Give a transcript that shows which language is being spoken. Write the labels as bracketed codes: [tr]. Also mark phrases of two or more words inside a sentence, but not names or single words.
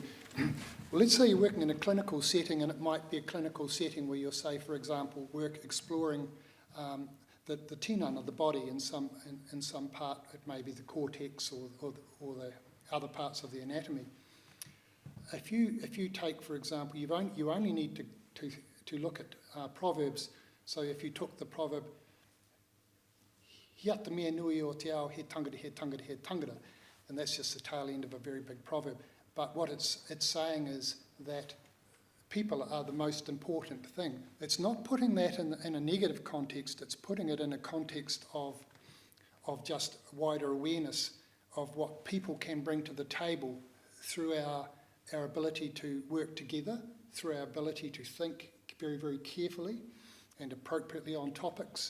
[en] Well, let's say you're working in a clinical setting, and it might be a clinical setting where you'll say, for example, work exploring the tinana of the body in some part. It may be the cortex or the other parts of the anatomy. If you take, for example, you only need to look at proverbs. So if you took the proverb, [mi] Hia te mea nui o te ao, he tangata, he tangata, he tangata, [en] and that's just the tail end of a very big proverb. But what it's saying is that people are the most important thing. It's not putting that in a negative context, it's putting it in a context of just wider awareness of what people can bring to the table through our ability to work together, through our ability to think very, very carefully and appropriately on topics.